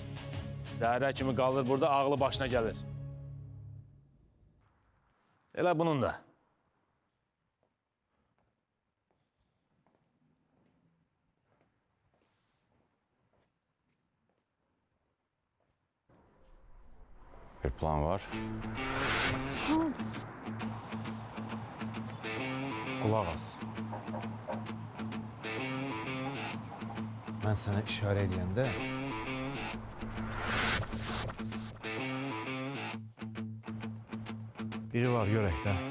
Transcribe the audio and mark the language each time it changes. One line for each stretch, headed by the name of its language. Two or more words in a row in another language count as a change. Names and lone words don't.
Azerbaijani: Zəhərə kimi qalır burada, ağlı başına gəlir. Elə bunun da. Bir plan var.
Turkish: Kulak as. Ben sana işare edeyende biri var yürekte.